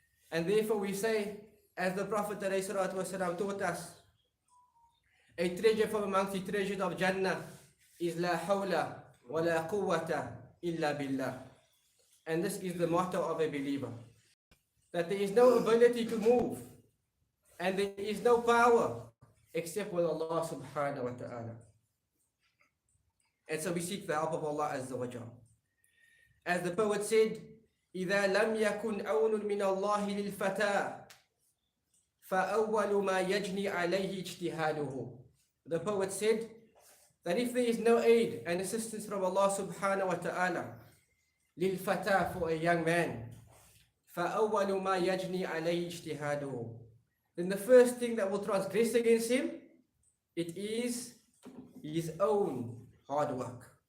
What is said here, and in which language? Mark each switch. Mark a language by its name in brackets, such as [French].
[English] And therefore we say, as the Prophet ﷺ taught us, a treasure from amongst the treasures of Jannah is la hawla wa la quwwata illa billah. And this is the motto of a believer. That there is no ability to move and there is no power except with Allah subhanahu wa ta'ala. And so we seek the help of Allah azza wa jal. As the poet said, [Arabic] إِذَا لَمْ يَكُنْ عَوْنٌ مِّنَ اللَّهِ لِلْفَتَىٰ فَأَوَّلُ مَا يَجْنِي عَلَيْهِ اجْتِهَادُهُ. [English] The poet said that if there is no aid and assistance from Allah subhanahu wa ta'ala, لِلْفَتَىٰ, for a young man, [Arabic] فَأَوَّلُ مَا يَجْنِي عَلَيْهِ اجْتِهَادُهُ, [English] then the first thing that will transgress against him, it is his own hard work.